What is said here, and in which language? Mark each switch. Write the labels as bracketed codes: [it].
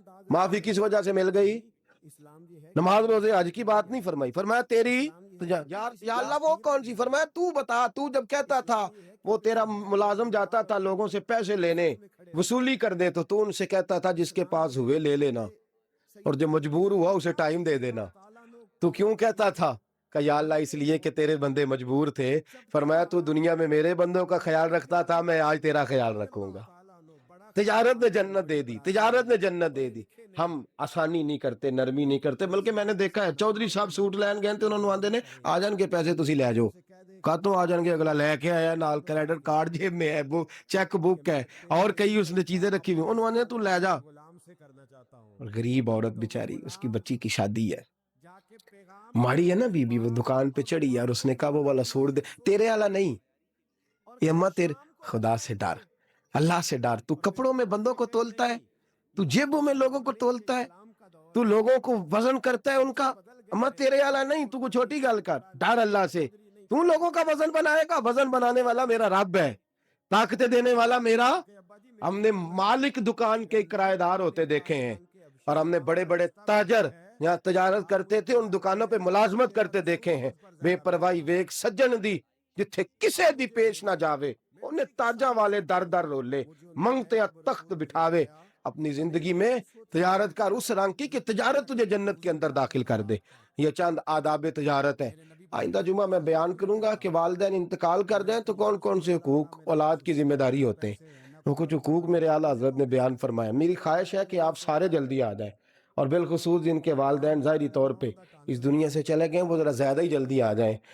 [ur] معافی کس وجہ سے مل گئی؟ نماز روزے حج کی بات نہیں فرمائی، فرمایا تیری یا اللہ وہ کون سی؟ فرمایا تو بتا، تو جب کہتا تھا وہ تیرا ملازم جاتا تھا لوگوں سے پیسے لینے، وصولی کر دے، تو ان سے کہتا تھا جس کے پاس ہوئے لے لینا، اور جو مجبور ہوا اسے ٹائم دے دینا. تو کیوں کہتا تھا؟ کہ یا اللہ اس لیے کہ تیرے بندے مجبور تھے. فرمایا تو دنیا میں میرے بندوں کا خیال رکھتا تھا، میں آج تیرا خیال رکھوں گا. تجارت نے جنت دے دی، تجارت نے جنت دے دی. ہم آسانی نہیں کرتے، نرمی نہیں کرتے، بلکہ میں نے دیکھا ہے چودھری صاحب سوٹ لین گئے تھے، انہوں نے [pa] آندے نے آ جان کے پیسے تسی لے جاؤ. [ur] کہتوں آ جان گے، اگلا لے کے آیا، نال کریڈٹ کارڈ جیب میں ہے، وہ چیک بک ہے، اور کئی اس نے چیزیں رکھی ہوئی، انہوں نے تو لے جا. اور غریب عورت بیچاری، اس کی بچی کی شادی ہے، [pa] ماڑی ہے نا بی بی، [ur] وہ دکان پہ چڑھی ہے اور اس نے کہا وہ والا سوٹ دے. تیرے والا نہیں، یہ اماں تیرے خدا سے ڈر، اللہ سے ڈر. تو کپڑوں میں بندوں کو تولتا ہے، تو جیبوں میں لوگوں کو تولتا ہے، تو لوگوں کو وزن کرتا ہے ان کا. اماں تیرے والا نہیں، تو کو چھوٹی گل کر، ڈر اللہ سے. تو لوگوں کا وزن بنائے گا، وزن بنانے والا میرا رب ہے، طاقتیں دینے والا میرا. ہم نے مالک دکان کے کرایہ دار ہوتے دیکھے ہیں، اور ہم نے بڑے بڑے تاجر یہاں تجارت کرتے تھے ان دکانوں پہ ملازمت کرتے دیکھے ہیں. [pa] بے پرواہی ویک سجن دی جتھے کسے دی پیش نہ جاوے، انہیں تاجاں والے در در رولے، منگتے تخت بٹھاوے. [ur] اپنی زندگی میں تجارت کر اس رنگ کی کہ تجارت تجھے جنت کے اندر داخل کر دے. یہ چند آداب تجارت ہے. آئندہ جمعہ میں بیان کروں گا کہ والدین انتقال کر جائیں تو کون کون سے حقوق اولاد کی ذمہ داری ہوتے ہیں. وہ کچھ حقوق میرے اعلیٰ حضرت نے بیان فرمایا. میری خواہش ہے کہ آپ سارے جلدی آ جائیں، اور بالخصوص جن کے والدین ظاہری طور پہ اس دنیا سے چلے گئے وہ ذرا زیادہ ہی جلدی آ جائیں.